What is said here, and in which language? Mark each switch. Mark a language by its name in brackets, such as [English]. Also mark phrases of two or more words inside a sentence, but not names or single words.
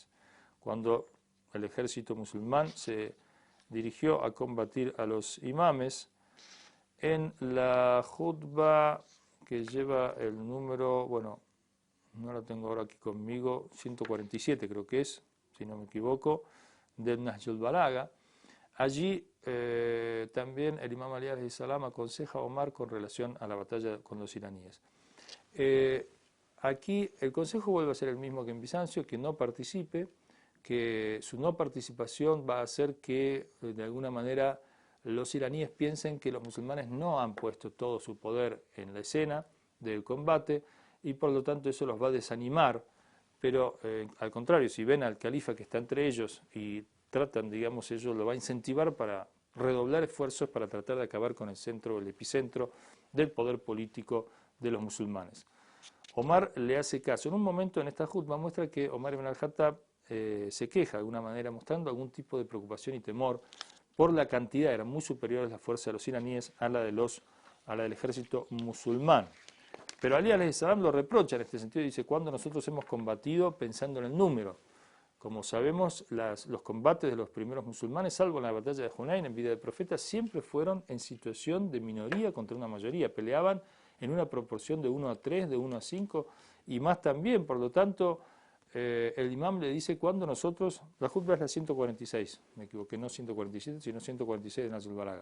[Spanish] Cuando el ejército musulmán se dirigió a combatir a los imames, en la jutba que lleva el número, bueno, no lo tengo ahora aquí conmigo, 147 creo que es, si no me equivoco, del Nahj al-Balagha, allí también el imam Ali [Arabic] عليه السلام [Spanish] aconseja a Omar con relación a la batalla con los iraníes. Aquí el consejo vuelve a ser el mismo que en Bizancio, que no participe, que su no participación va a hacer que de alguna manera los iraníes piensen que los musulmanes no han puesto todo su poder en la escena del combate y por lo tanto eso los va a desanimar, pero al contrario, si ven al califa que está entre ellos y tratan, digamos, ellos lo va a incentivar para redoblar esfuerzos para tratar de acabar con el centro, el epicentro del poder político de los musulmanes. Omar le hace caso. En un momento en esta jutba muestra que Omar ibn al-Khattab se queja de alguna manera, mostrando algún tipo de preocupación y temor por la cantidad, eran muy superiores las fuerzas de los iraníes a la del ejército musulmán. Pero Ali [Arabic] عليه السلام [Spanish] lo reprocha en este sentido, dice, cuando nosotros hemos combatido pensando en el número. Como sabemos, los combates de los primeros musulmanes, salvo en la batalla de Hunayn en vida del profeta, siempre fueron en situación de minoría contra una mayoría, peleaban en una proporción de 1 a 3, de 1 a 5 y más también, por lo tanto, el imam le dice cuando nosotros, la jutba es la 146, me equivoqué, no 147, sino 146 de Nahj al-Balagha.